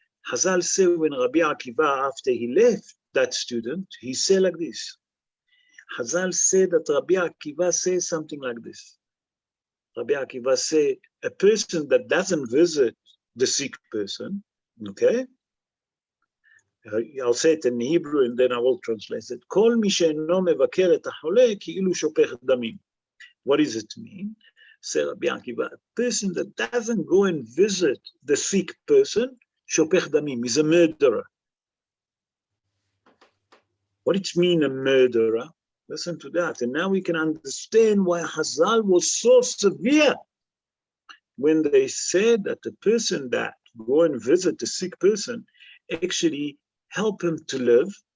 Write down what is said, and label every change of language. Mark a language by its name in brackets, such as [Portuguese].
[English] Hazal said when Rabbi Akiva, after he left that student, he said like this. Hazal said that Rabbi Akiva says something like this. Rabbi Akiva said, a person that doesn't visit the sick person, okay, I'll say it in Hebrew and then I will translate it. [Hebrew] כל מי שאינו מבקר את החולה כאילו שופך דמים. [English] What does it mean? Say Rabbi Akiva, a person that doesn't go and visit the sick person, [Hebrew] shopech damim, [English] is a murderer. What it mean, a murderer? Listen to that. And now we can understand why Hazal was so severe when they said that the person that go and visit the sick person actually help him to live.